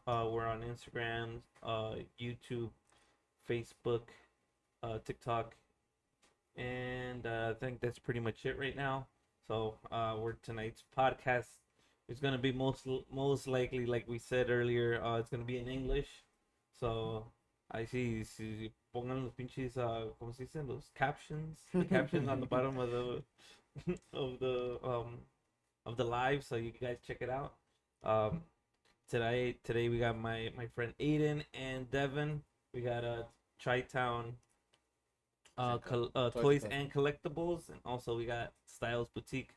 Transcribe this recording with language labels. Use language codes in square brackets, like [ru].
[en] We're on Instagram, YouTube, Facebook, TikTok, and I think that's pretty much it right now. So, we're tonight's podcast is gonna be most likely, like we said earlier, it's gonna be in English. So, I see. [es] Si pongan los pinches, ¿cómo se dicen? [en] Los captions, the captions on the bottom of the of the um of the live, so you guys check it out. Um, today we got my friend Aiden and Devin. We got Chi-Town toys and collectibles, and also we got Styles Boutique.